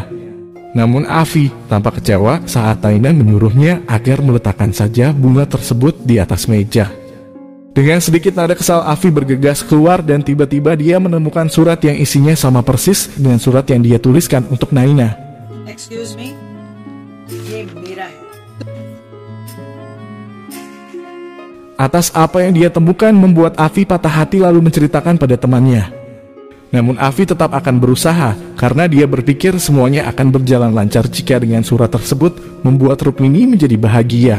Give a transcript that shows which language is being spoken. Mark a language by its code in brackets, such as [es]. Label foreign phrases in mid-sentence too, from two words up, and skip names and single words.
[id] Namun Afi tampak kecewa saat Naina menyuruhnya agar meletakkan saja bunga tersebut di atas meja. Dengan sedikit nada kesal, Afi bergegas keluar dan tiba-tiba dia menemukan surat yang isinya sama persis dengan surat yang dia tuliskan untuk Naina. [en] Excuse me, [hi] ये मेरा है. [id] Atas apa yang dia temukan membuat Afi patah hati lalu menceritakan pada temannya. Namun Afi tetap akan berusaha karena dia berpikir semuanya akan berjalan lancar jika dengan surat tersebut membuat Rukmini menjadi bahagia.